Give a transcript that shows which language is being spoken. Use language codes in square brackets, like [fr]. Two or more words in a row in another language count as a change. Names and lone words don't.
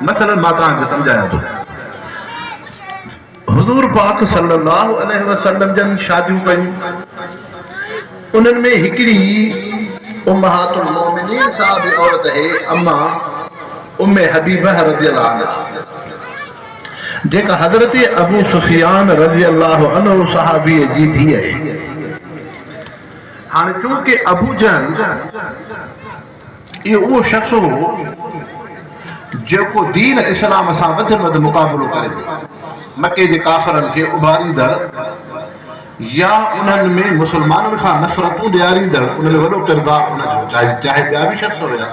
[sd] मसइलनि मां तव्हांखे सम्झायां थो। हुज़ूर पाक [ar] صلى الله عليه وسلم [sd] जन शादियूं कयूं, उन्हनि में हिकिड़ी [ar] أمهات المؤمنين [sd] साहिब औरत है अम्मा उम्मे हबीबा [ar] رضي الله عنها, [sd] जेका हज़रत अबू सुफियान [ar] رضي الله عنه [sd] सहाबी जी धीअ आहे। हाणे चूंकि अबू जहल इहो उहो शख़्स हो जेको दीन इस्लाम सां वधि में वधि मुक़ाबिलो करे, मके जे काफ़रनि खे उभारींदड़ या उन्हनि में मुसलमाननि खां नफ़रतूं ॾियारींदड़, उनमें वॾो किरदारु उनजो, चाहे ॿिया बि शख़्स हुया।